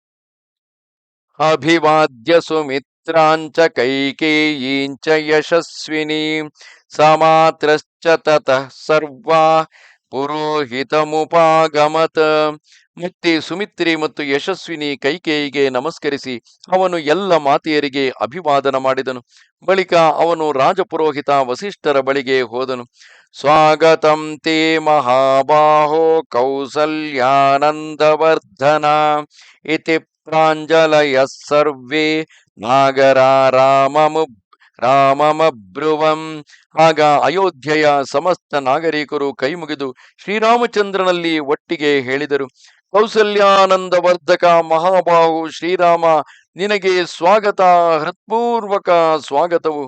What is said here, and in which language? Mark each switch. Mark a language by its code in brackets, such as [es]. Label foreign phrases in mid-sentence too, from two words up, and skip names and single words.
[sa] ಅಭಿವಾದ್ಯ ಸುಮಿತ್ರಾಂಚ ಕೈಕೇಯೀಂಚ ಯಶಸ್ವಿನಿ ಸಮಾತ್ರಶ್ಚ ತತಃ ಸರ್ವಾ ಪುರೋಹಿತಮುಪಾಗಮತ್. [kn] ಮತ್ತೆ ಸುಮಿತ್ರೆ ಮತ್ತು ಯಶಸ್ವಿನಿ ಕೈಕೇಯಿಗೆ ನಮಸ್ಕರಿಸಿ ಅವನು ಎಲ್ಲ ಮಾತೆಯರಿಗೆ ಅಭಿವಾದನ ಮಾಡಿದನು. ಬಳಿಕ ಅವನು ರಾಜಪುರೋಹಿತ ವಸಿಷ್ಠರ ಬಳಿಗೆ ಹೋದನು. [sa] ಸ್ವಾಗತಂ ತೇ ಮಹಾಬಾಹೋ ಕೌಸಲ್ಯಾನಂದವರ್ಧನ ಇತಿ ಪ್ರಾಂಜಲಯ ಸರ್ವೇ ರಾಮಮಬ್ರುವಂ. [kn] ಆಗ ಅಯೋಧ್ಯೆಯ ಸಮಸ್ತ ನಾಗರಿಕರು ಕೈಮುಗಿದು ಶ್ರೀರಾಮಚಂದ್ರನಲ್ಲಿ ಒಟ್ಟಿಗೆ ಹೇಳಿದರು. ಕೌಸಲ್ಯಾನಂದವರ್ಧಕ ಮಹಾಬಾಹು ಶ್ರೀರಾಮ, ನಿನಗೆ ಸ್ವಾಗತ, ಹೃತ್ಪೂರ್ವಕ ಸ್ವಾಗತವು.